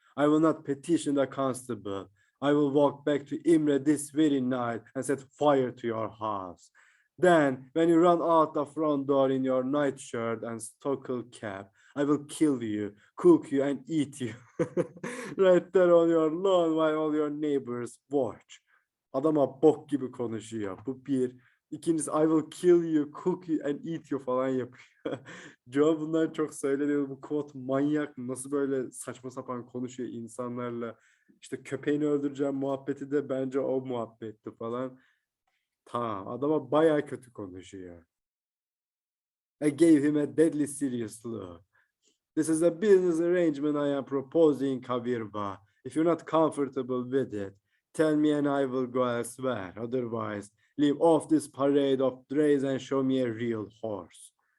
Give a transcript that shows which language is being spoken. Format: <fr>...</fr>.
<en>I will not petition the constable. I will walk back to Imre this very night and set fire to your house. Then, when you run out the front door in your nightshirt and stocking cap, I will kill you, cook you, and eat you. Right there on your lawn while all your neighbors watch.</en> <tr>Adama bok gibi konuşuyor. Bu bir. İkincisi,</tr> <en>I will kill you, cook you, and eat you</en> <tr>falan yapıyor. Joe bundan çok söyleniyor. Bu quote manyak. Nasıl böyle saçma sapan konuşuyor insanlarla. İşte köpeğini öldüreceğim muhabbeti de bence o muhabbetti falan. Tamam, adama bayağı kötü konuşuyor.</tr> <en>I gave him a deadly serious look. This is a business arrangement I am proposing, Kavirba. If you're not comfortable with it, tell me and I will go elsewhere. Otherwise, leave off this parade of drays and show me a real horse.</en>